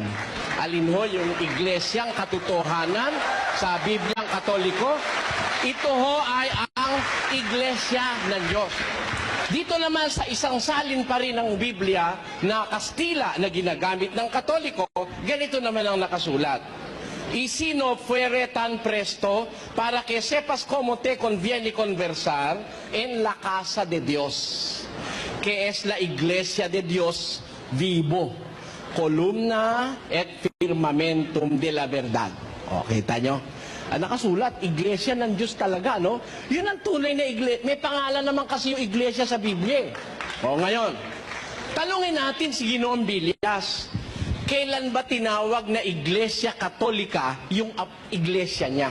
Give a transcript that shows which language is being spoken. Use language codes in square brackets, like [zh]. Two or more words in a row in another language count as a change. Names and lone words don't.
[tl] Alin ho yung iglesyang katotohanan sa Bibliang Katoliko? Ito ho ay ang Iglesia ng Diyos. Dito naman sa isang salin pa rin ng Biblia na Kastila na ginagamit ng Katoliko, ganito naman ang nakasulat. [es] y si no fuere tan presto para que sepas cómo te conviene conversar en la casa de Dios, que es la iglesia de Dios vivo, [la] columna et firmamentum [es] de la verdad. [tl] O, kita nyo? Nakasulat, iglesia ng Diyos talaga, no? Yun ang tunay na iglesia. May pangalan naman kasi yung iglesia sa Biblia. O, ngayon, tanungin natin si Ginoong Bilias, kailan ba tinawag na [es] iglesia katolika [tl] yung iglesia niya?